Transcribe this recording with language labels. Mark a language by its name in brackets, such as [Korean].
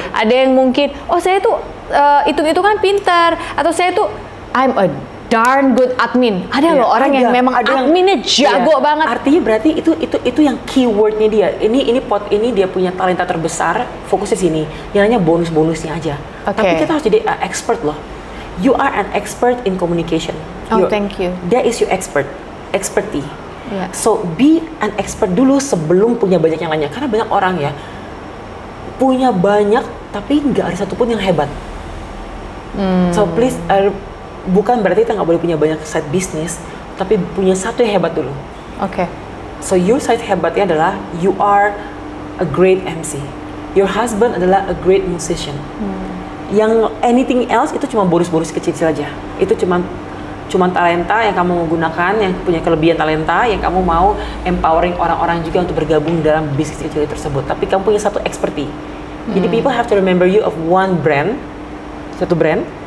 [Indonesian] Ada yang mungkin, oh saya tuh hitung-hitungan pintar, atau saya tuh [English] I'm a darn good admin. [Indonesian] Ada loh orang yang memang adminnya jago banget. Artinya berarti itu yang keywordnya dia. Ini dia punya talenta terbesar, fokus di sini. Yang lainnya bonus-bonusnya aja. Tapi kita harus jadi expert loh. [English] You are an expert in communication. Thank you. That is your expertise. So be an expert [Indonesian] dulu sebelum punya banyak yang lainnya. Karena banyak orang ya punya banyak tapi nggak ada satupun yang hebat. So please, bukan berarti kita nggak boleh punya banyak side business, tapi punya satu yang hebat dulu. Oke. [English] So your side [Indonesian] hebatnya adalah [English] you are a great MC. [Indonesian] Your husband adalah [English] a great musician. [Indonesian] Yang anything else itu cuma bonus-bonus kecil-kecil aja. Itu cuma talenta yang kamu gunakan, yang punya kelebihan talenta, yang kamu mau empowering orang-orang juga untuk bergabung dalam bisnis kecil tersebut. Tapi kamu punya satu expertise. [English] Jadi people have to remember you of one brand, satu brand.